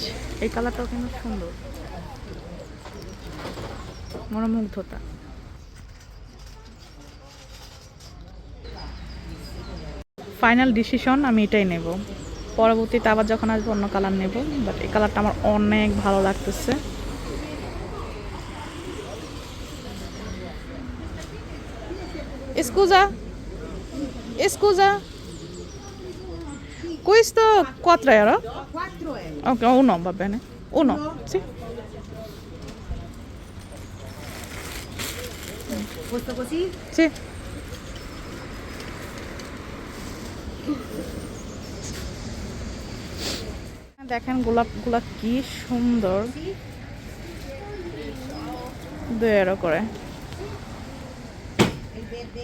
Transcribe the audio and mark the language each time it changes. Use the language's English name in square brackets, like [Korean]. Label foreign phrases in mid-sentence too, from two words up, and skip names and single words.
[Bangla] এই কালারটাও কিন্তু সুন্দর, মনোমুগ্ধতা। [English] final decision [Bangla] আমি এটাই নেব। পরবর্তীতে আবার যখন আসবো অন্য কালার নেব, বাট এই কালারটা আমার অনেক ভালো লাগতেছে। [Italian] Scusa, scusa, questo 4 euro? 4 euro. Ok, uno va bene. Uno, sì. Questo così? Sì. [Bangla] দেখেন গোলাপগুলা কি সুন্দর, 2 euro করে। [Italian] Il verde?